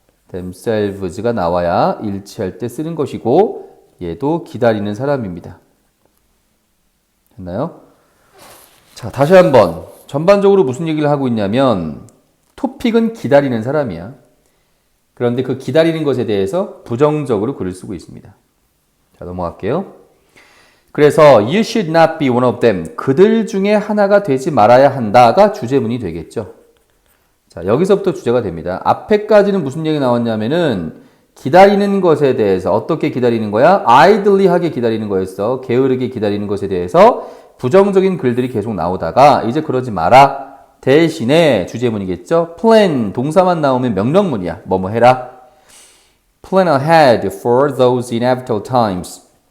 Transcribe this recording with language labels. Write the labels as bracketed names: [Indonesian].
[Korean] themselves가 나와야 일치할 때 쓰는 것이고 얘도 기다리는 사람입니다. 됐나요? 자, 다시 한번 전반적으로 무슨 얘기를 하고 있냐면 토픽은 기다리는 사람이야. 그런데 그 기다리는 것에 대해서 부정적으로 글을 쓰고 있습니다. 자, 넘어갈게요. [English] 그래서 you should not be one of them. [Korean] 그들 중에 하나가 되지 말아야 한다가 주제문이 되겠죠. 자, 여기서부터 주제가 됩니다. 앞에까지는 무슨 얘기 나왔냐면은 기다리는 것에 대해서 어떻게 기다리는 거야? idly하게 기다리는 거였어. 게으르게 기다리는 것에 대해서 부정적인 글들이 계속 나오다가 이제 그러지 마라. 대신에 주제문이겠죠. plan, 동사만 나오면 명령문이야. 뭐뭐 해라. [English] plan ahead for those inevitable times.